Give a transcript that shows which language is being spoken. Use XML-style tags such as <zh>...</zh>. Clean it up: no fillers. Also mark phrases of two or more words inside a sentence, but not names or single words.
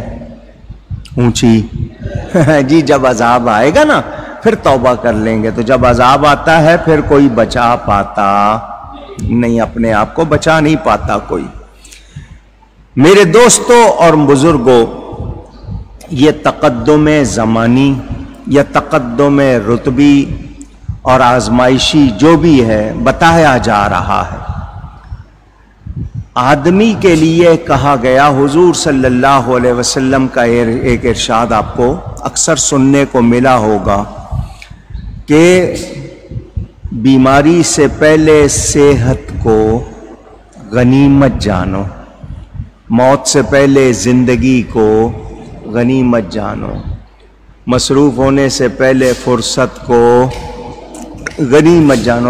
<ur>اونچی جی جب عذاب آئے گا نا پھر توبہ کر لیں گے، تو جب عذاب آتا ہے پھر کوئی بچا پاتا نہیں، اپنے آپ کو بچا نہیں پاتا کوئی۔ میرے دوستوں اور بزرگوں، یہ تقدم زمانی یا تقدم رتبی اور آزمائشی جو بھی ہے بتایا جا رہا ہے۔ آدمی کے لیے کہا گیا، حضور</ur> <ar>صلی اللہ علیہ وسلم</ar> <ur>کا ایک ارشاد آپ کو اکثر سننے کو ملا ہوگا کہ بیماری سے پہلے صحت کو غنیمت جانو، موت سے پہلے زندگی کو غنیمت جانو، مصروف ہونے سے پہلے فرصت کو غنیمت جانو۔</ur>